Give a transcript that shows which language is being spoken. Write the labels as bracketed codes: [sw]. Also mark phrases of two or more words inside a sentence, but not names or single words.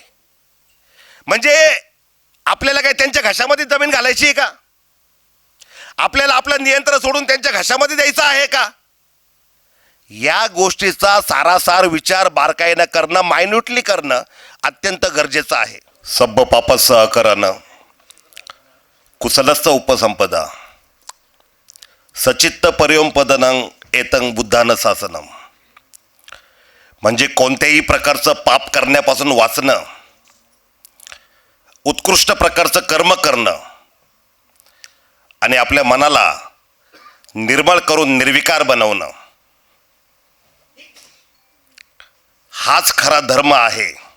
[mr] म्हणजे आपल्याला काय त्यांच्या घशामध्ये जमीन घालायची आहे का? आपल्याला आपलं नियंत्रण सोडून त्यांच्या घशामध्ये द्यायचं आहे का? या गोष्टीचा सारासार विचार बारकाईनं करणं, मायन्युटली करणं अत्यंत गरजेचं आहे. [pi] सब्ब पाप सहकरण कुशलस्थ उपसंपदा सचित्त पर्योपदनं एतं बुद्धानं शासनम. [mr] म्हणजे कोणत्याही प्रकारचं पाप करण्यापासून वाचणं, उत्कृष्ट प्रकारचं कर्म करणं आणि आपल्या मनाला निर्मळ करून निर्विकार बनवणं, हाच खरा धर्म आहे.